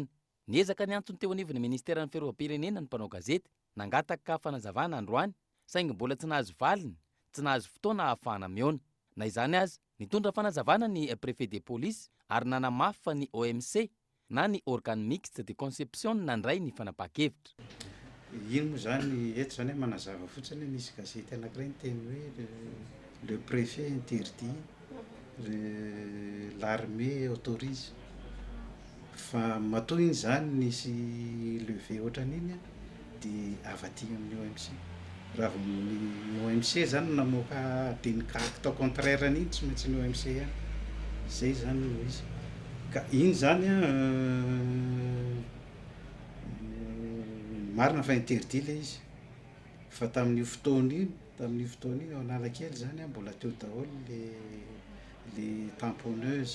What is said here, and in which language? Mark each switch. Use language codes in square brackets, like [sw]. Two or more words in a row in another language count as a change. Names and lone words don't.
[mg] Niezaka ny antony teo anivon'ny ministera ny fiarovam-pirenena ny mpanao gazety nangataka fanazavana androany saingy mbola tsy nahazo valiny, tsy nahazo fotoana ahafahana miona. Na izany azy, nitondra fanazavana ny [fr] préfet de police [mg] ary nanamafy fa ny OMC na ny [fr] organe mixte de conception [mg] nandray ny fanapa-kevitra. Ino moa zany eto zany manazava fotsiny nisy gazety anankiray nyteny hoe [fr] le préfet interdit l'armée autorise [mg] fa matoa iny zany nisy levé ohatran'iny dia avaty amin'ny OMC. Raha ny OMC zany namoaka dinika [fr] acte contraire [mg] n'iny tsy maintsy ny OMC ihany. Zay zany no izy. Ka iny zany marina fa interdit le izy fa tamin'io fotoana iny ao Analakely zany mbola teo daholo le tamponneuse